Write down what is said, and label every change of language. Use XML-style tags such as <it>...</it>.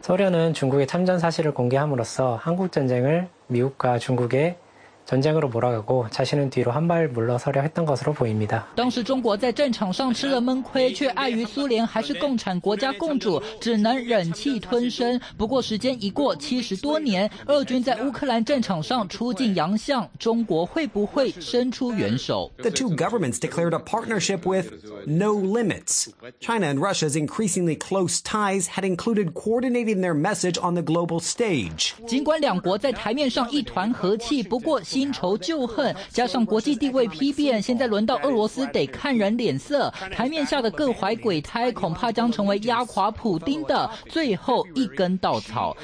<ko>소련은중국의참전사실을공개함으로써한국전쟁을미국과중국의전쟁으로몰아가고자신은뒤로한발물러서려했던것으로보입니다。</ko> <zh>当时中国在战场上吃了闷亏，却碍于苏联还是共产国家共主，只能忍气吞声。不过时间一过70多年，俄军在乌克兰战场上出尽洋相，中国会不会伸出援手？</zh> <en>The two governments declared a partnership with no limits. China and Russia's increasingly close ties had included coordinating their message on the global stage.</en> <zh>尽管两国在台面上一团和气，不过新仇旧恨加上国际地位批变，现在轮到俄罗斯得看人脸色，台面下的各怀鬼胎恐怕将成为压垮普丁的最后一根稻草。</zh>